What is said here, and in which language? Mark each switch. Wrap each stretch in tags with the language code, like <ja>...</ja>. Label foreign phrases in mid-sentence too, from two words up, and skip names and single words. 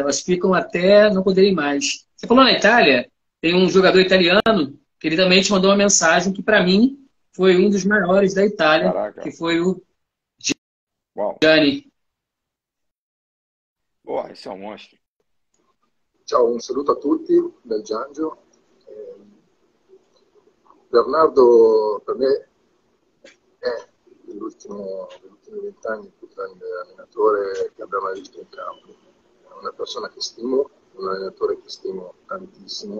<pt>Elas ficam até não poderem mais. Você falou na Itália, tem um jogador italiano que ele também te mandou uma mensagem que, para mim, foi um dos maiores da Itália, Caraca. Que foi o Gianni. Boa, esse é um monstro.</pt> <it>Ciao, un saluto a tutti dal Giangio. Bernardo per me è negli ultimi 20 anni il più grande allenatore che abbia mai visto in campo. È una persona che stimo, un allenatore che stimo tantissimo.</it>